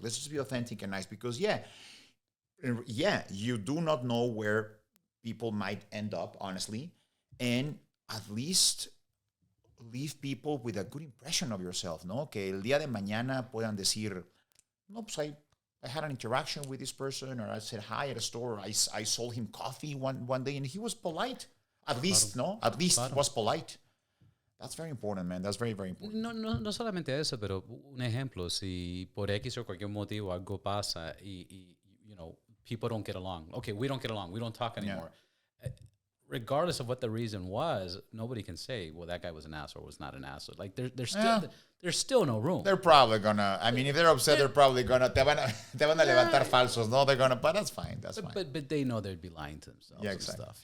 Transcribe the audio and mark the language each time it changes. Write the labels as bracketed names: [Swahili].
[English] Let's just be authentic and nice because you do not know where people might end up, honestly, and at least leave people with a good impression of yourself, ¿no? [Spanish] Que el día de mañana puedan decir, no, pues [English] I had an interaction with this person, or I said hi at a store, or I sold him coffee one day, and he was polite. At least, ¿no? At least was polite. That's very important, man. That's very, very important. [Spanish] No solamente eso, pero un ejemplo, si por X o cualquier motivo algo pasa y [English] people don't get along. Okay, we don't get along. We don't talk anymore. Yeah. Regardless of what the reason was, nobody can say, well, that guy was an asshole or was not an asshole. Like, there's still no room. They're probably gonna, if they're upset, they're probably gonna, [Spanish] te van a levantar falsos, no? [English] They're gonna, but that's fine. That's fine. But they know they'd be lying to themselves and stuff,